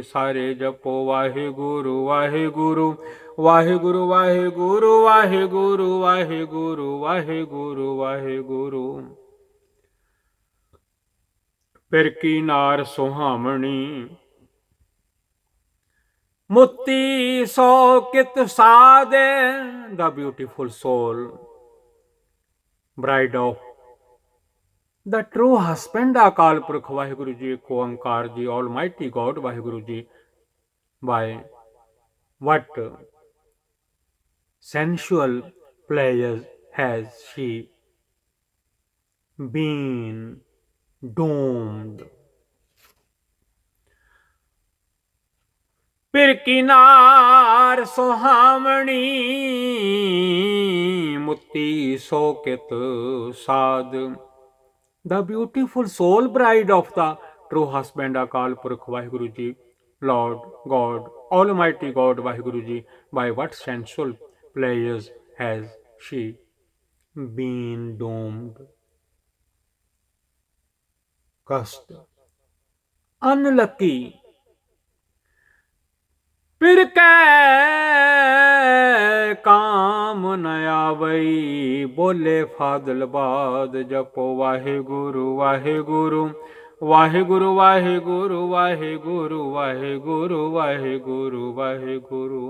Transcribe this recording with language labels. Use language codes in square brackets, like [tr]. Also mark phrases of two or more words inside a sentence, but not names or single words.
[pa] ਸਾਰੇ ਜਪੋ ਵਾਹਿਗੁਰੂ ਵਾਹਿਗੁਰੂ ਵਾਹਿਗੁਰੂ ਵਾਹਿਗੁਰੂ ਵਾਹਿਗੁਰੂ ਵਾਹਿਗੁਰੂ ਵਾਹਿਗੁਰੂ ਵਾਹਿਗੁਰੂ। ਪਿਰ ਕੀ ਨਾਰ ਸੁਹਾਵਣੀ ਮੁੱਤੀ ਸੋ ਕਿਤ ਸਾਧੇ। [en] The beautiful soul, bride of the true husband [pa] ਅਕਾਲ ਪੁਰਖ ਵਾਹਿਗੁਰੂ ਜੀ ਏਕ ਓੰਕਾਰ ਜੀ [en] Almighty God [pa] ਵਾਹਿਗੁਰੂ ਜੀ। [en] By what sensual pleasures has she been doomed? [pa] ਪਿਰ ਕੀ ਨਾਰ ਸੁਹਾਵਣੀ ਮੁੱਤੀ ਸੋ ਕਿਤ ਸਾਧ। [en] The beautiful soul bride of the true husband [pa] ਅਕਾਲ ਪੁਰਖ ਵਾਹਿਗੁਰੂ ਜੀ [en] Lord God, Almighty God [pa] ਵਾਹਿਗੁਰੂ ਜੀ। [en] By what sensual pleasures has she been doomed? Cursed, unlucky। [pa] ਪਿਰ ਕੈ ਕਾਮ ਨ ਆਵਈ, ਬੋਲੇ ਫਾਦਲ ਬਾਦ। ਜਪੋ ਵਾਹਿਗੁਰੂ ਵਾਹਿਗੁਰੂ ਵਾਹਿਗੁਰੂ ਵਾਹਿਗੁਰੂ ਵਾਹਿਗੁਰੂ ਵਾਹਿਗੁਰੂ ਵਾਹਿਗੁਰੂ ਵਾਹਿਗੁਰੂ।